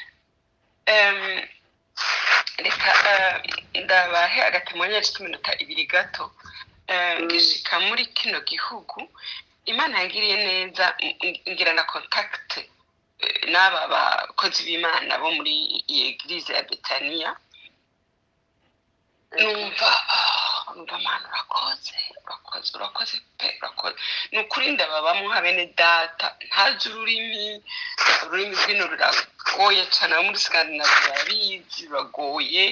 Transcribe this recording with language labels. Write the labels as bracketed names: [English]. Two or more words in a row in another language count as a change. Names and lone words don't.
[Rundi] reka ndabahe agatemonyeri k'iminota 2 gato. ngishika muri kino gihugu, Imana yangiriye neza, ngira na contact n'aba bakozi b'Imana bo muri iyi eglise ya Betania. numva Mana urakoze pe, urakoze. ni ukuri ndababamo nka bene data, ntazi ururimi rw'ino ruragoye cyane, abo muri Scandinavia barabizi, ruragoye.